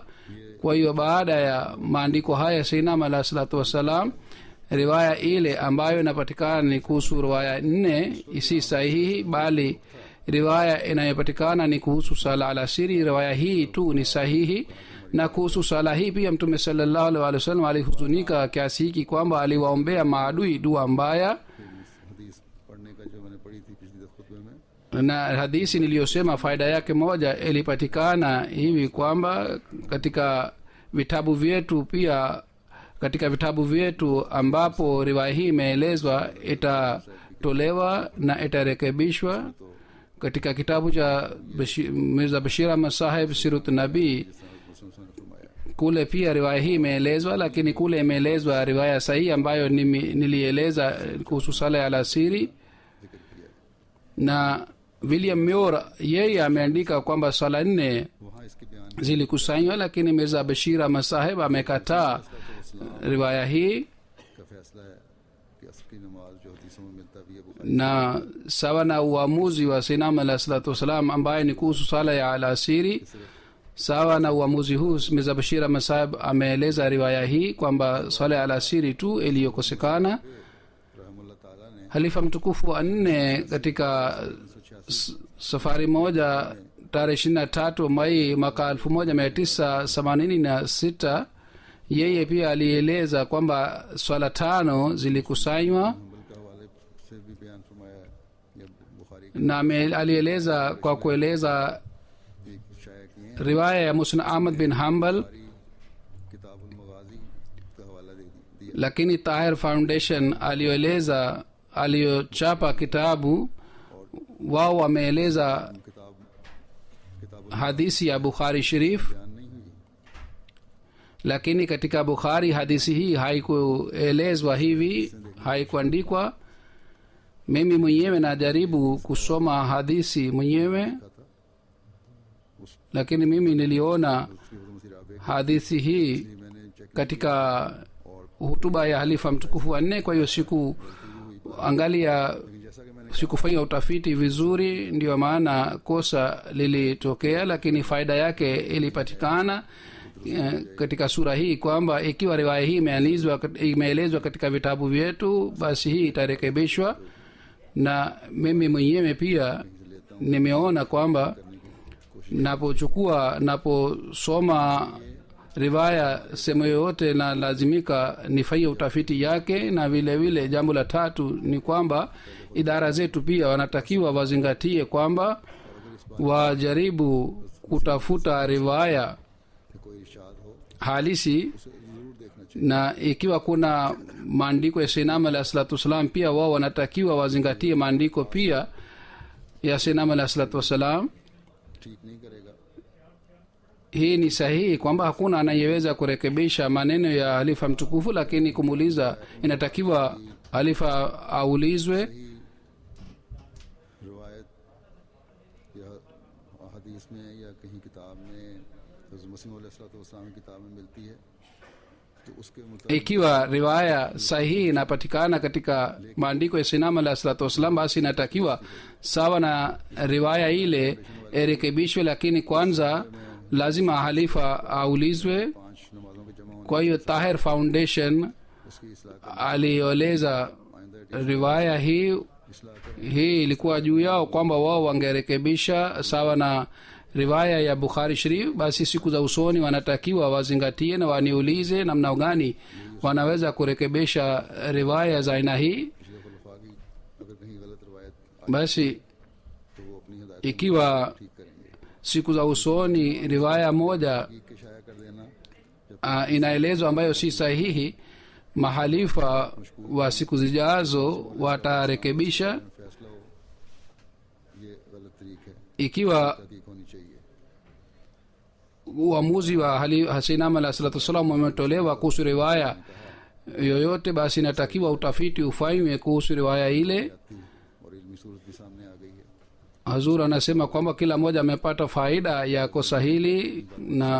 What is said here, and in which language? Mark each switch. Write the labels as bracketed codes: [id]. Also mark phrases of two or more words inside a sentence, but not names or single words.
[sw] Kwa hiyo baada ya maandiko haya [ar] سيدنا عليه الصلاة والسلام, [sw] riwaya ile ambayo inapatikana ni kuhusu riwaya 4 isi sahihi, bali riwaya inayopatikana ni kuhusu sala alasiri. Riwaya hii tu ni sahihi, na kuhusu sala hii pia Mtume [ar] صلى الله عليه وسلم [sw] alihuzunika kiasi hiki kwamba aliwaombea maadui dua mbaya. [ur] حدیث پڑھنے کا جو میں نے پڑھی تھی پچھلی خطبے میں, [sw] Na hadithi niliyosema faida yake moja ilipatikana hivi kwamba katika vitabu vyetu pia, katika vitabu vyetu ambapo riwaya hii imeelezwa itatolewa na itarekebishwa. Katika kitabu cha Mirza Bashir Ahmad Sahib Sirut Nabii, [ur] اس نے فرمایا [sw] kule pia riwaya hii imeelezwa, lakini kule imeelezwa riwaya sahihi ambayo nilieleza kuhusu sala ya alasiri. Na William Muir yeye ameandika kwamba swala 4 [ur] وہاں اس کے بیان [sw] zilikusanywa, lakini Mirza Bashir Ahmad Sahib amekataa riwaya hii. [ur] کا فیصلہ ہے کہ عصر کی نماز جو حدیثوں میں ملتا بھی ہے وہ [sw] Na sawa na uamuzi wa [ar] سيدنا عليه الصلاة والسلام [sw] ambaye ni kuhusu sala ya alasiri, sawa na uamuzi huu Mirza Bashir Ahmad Sahib ameeleza riwaya hii kwamba sala ya alasiri tu iliyokosekana. [ur] رحمہ اللہ تعالیٰ نے [sw] Halifa mtukufu wa 4 katika safari moja tarehe 23 Mai mwaka 1986 yeye pia alieleza kwamba swala 5 zilikusanywa, [ur] حنبل کے حوالے سے بھی بیان فرمایا یا بخاری [sw] na alieleza kwa kueleza [ur] کی شائع کیے ہیں. [sw] riwaya ya Musnad Ahmad bin Hanbal, [ur] کتاب المغازی کا حوالہ دے دیا. [sw] lakini Tahir Foundation aliyochapa kitabu, wao wameeleza [ur] किताब [sw] hadithi ya Bukhari Sharif, [ur] بیان نہیں ہوئی, [sw] lakini katika Bukhari hadithi hii haikuelezwa hivi, haikuandikwa. mimi mwenyewe najaribu kusoma hadithi mwenyewe, [ur] تھا اس [sw] lakini mimi niliona [ur] اس کی مسیح رابع [sw] hadithi hii [ur] کی میں نے چیک [sw] katika hutuba ya halifa mtukufu wa nne. Kwa hiyo sikuangalia, [ur] لیکن جیسا کہ میں نے [sw] sikufanya utafiti vizuri, ndio maana kosa lilitokea, lakini faida yake ilipatikana katika sura hii, kwamba ikiwa riwaya hii imeelezwa katika vitabu vyetu, basi hii itarekebishwa. Na mimi mwenyewe pia nimeona kwamba naposoma riwaya sehemu yoyote na lazimika nifanyie utafiti yake. Na vile vile jambo la tatu ni kwamba idara zetu pia wanatakiwa wazingatie kwamba wajaribu kutafuta riwaya [ur] کہ کوئی ارشاد ہو [sw] halisi, [ur] اسے ضرور دیکھنا چاہیے. [sw] na ikiwa kuna maandiko ya [ar] سيدنا عليه الصلاة والسلام, [sw] pia wao wanatakiwa wazingatie maandiko pia ya [ar] سيدنا عليه الصلاة والسلام. [ur] ٹھیک نہیں کرے گا [sw] Hii ni sahihi kwamba hakuna anayeweza kurekebisha maneno ya halifa mtukufu, lakini kumuuliza, inatakiwa halifa aulizwe. [ur] روایت یا حدیث میں یا کہیں کتاب میں حضرت مسیح علیہ السلام کی کتاب میں ملتی ہے تو اس کے مطابق [sw] Ikiwa riwaya sahihi inapatikana katika maandiko ya [ar] سيدنا عليه الصلاة والسلام, [sw] basi inatakiwa sawa na riwaya ile irekebishwe, lakini kwanza lazima halifa aulizwe. [ur] 5 نمازوں کے جمع ہونے [sw] Kwa hiyo Tahir Foundation [ur] اس کی اصلاح [sw] alioleza riwaya hii ilikuwa juu yao kwamba wao wangerekebisha sawa na riwaya ya Bukhari Sharif. Basi siku za usoni wanatakiwa wazingatie na waniulize namna gani wanaweza kurekebisha riwaya za aina hii. [ur] پچھلے خلفا کی اگر کہیں غلط روایت [sw] Basi [ur] تو وہ اپنی ہدایت [sw] ikiwa [ur] ٹھیک کریں گے. [sw] siku za usoni riwaya moja [ur] حقیق کے شائع کر دینا جب [sw] inaelezwa ambayo si sahihi, mahalifa wa siku zijazo watarekebisha. [ur] فیصلہ ہو یہ غلط طریق ہے, [sw] Ikiwa [ur] تحقیق ہونی چاہیے. [sw] uamuzi wa [ar] سيدنا عليه الصلاة والسلام [sw] umetolewa kuhusu riwaya yoyote, basi inatakiwa utafiti ufanywe kuhusu riwaya ile. [ur] تھی اور علمی صورت بھی سامنے آ گئی ہے. [sw] Hazur anasema kwamba kila mmoja amepata faida ya kosa hili, na